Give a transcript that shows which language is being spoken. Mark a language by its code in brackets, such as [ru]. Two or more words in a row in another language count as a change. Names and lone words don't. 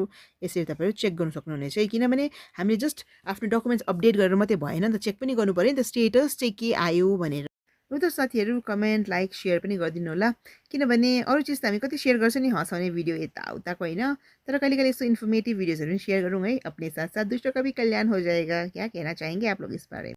[ne] यसरी तपाईँहरू चेक गर्नु सक्नुहुनेछ है, किनभने हामीले जस्ट आफ्नो [en] documents update [ne] गरेर मात्रै भएन नि त, चेक पनि गर्नु पऱ्यो नि त स्टेटस चाहिँ के आयो भनेर। र त साथीहरू [en] comment like share [ne] पनि गरिदिनु होला, किनभने अरू चिज त हामी कति सेयर गर्छौँ नि, हँसाउने भिडियो यताउताको होइन, तर कहिले कहिले यस्तो इन्फर्मेटिभ वीडियोजहरू पनि [hi] शेयर करूँ है। अपने साथ साथ दूसरों का भी कल्याण हो जाएगा। क्या कहना चाहेंगे आप लोग इस बारे में?